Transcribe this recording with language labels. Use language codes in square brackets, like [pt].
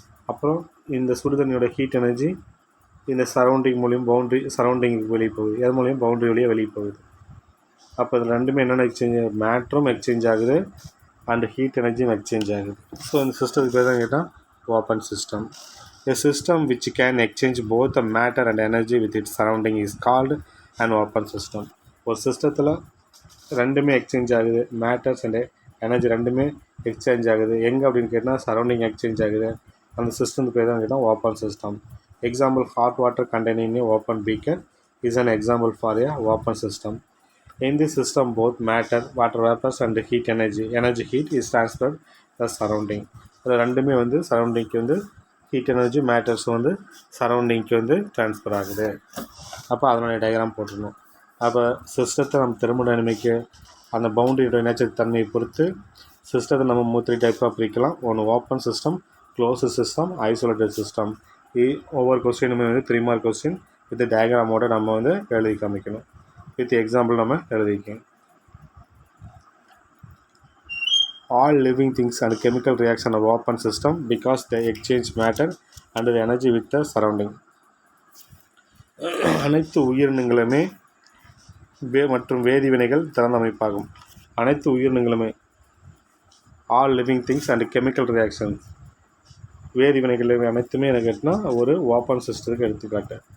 [ta] அப்புறம் இந்த சுடுதண்ணியோட heat energy இந்த சரௌண்டிங் மூலியம் சரௌண்டிங்க்கு வெளியே போகுது. எது மூலியம்? பவுண்ட்ரி வழியாக வெளியே போகுது. அப்போ இதில் ரெண்டுமே என்னென்ன எக்ஸ்சேஞ்ச்? மேட்டரும் எக்ஸ்சேஞ்ச் ஆகுது அண்ட் ஹீட் எனர்ஜியும் எக்ஸ்சேஞ்ச் ஆகுது. ஸோ இந்த சிஸ்டத்துக்கு பேர் தான் கேட்டால் open system. [en] A system which can exchange both the matter and energy with its surrounding is called an open system. [ta] ஒரு சிஸ்டத்தில் ரெண்டுமே எக்ஸ்சேஞ்ச் ஆகுது, மேட்டர்ஸ் அண்ட் எனர்ஜி ரெண்டுமே எக்ஸ்சேஞ்ச் ஆகுது. எங்கே அப்படின்னு கேட்டால் சரௌண்டிங் எக்ஸ்சேஞ்ச் ஆகுது. அந்த சிஸ்டத்துக்கு பேர் தான் கேட்டால் open system. [en] Example, hot water containing a open beaker is an example for a open system. In this system, both matter, water vapors and energy heat is transferred the surrounding. [ta] அது ரெண்டுமே வந்து சரௌண்டிங்க்கு வந்து heat energy matters வந்து சரௌண்டிங்க்கு வந்து transfer ஆகுது. அப்போ அதனுடைய diagram போட்டுடணும். அப்போ சிஸ்டத்தை நம்ம தெர்மோடைனமிக்கு அந்த பவுண்டரியோட நேச்சர் தன்மையை பொறுத்து சிஸ்டத்தை நம்ம 3 டைப்பாக பிரிக்கலாம். ஒன்று open system, close system, isolated system. ஒவ்வொரு கொஸ்டினுமே வந்து 3 மார்க் கொஸ்டின் வித் டயக்ராமோட நம்ம வந்து எழுதி காமிக்கணும். வித் எக்ஸாம்பிள் நம்ம எழுதிக்கணும். [en] All living things and chemical reaction are open system because they exchange matter and the energy with the surrounding. [ta] அனைத்து உயிரினங்களுமே மற்றும் வேதிவினைகள் திறந்த அமைப்பாகும். அனைத்து உயிரினங்களுமே [en] all living things and chemical reactions [ta] வேதிவினைகள் அனைத்துமே என்ன கேட்டினா ஒரு ஓப்பன் சிஸ்டத்துக்கு எடுத்துக்காட்டு.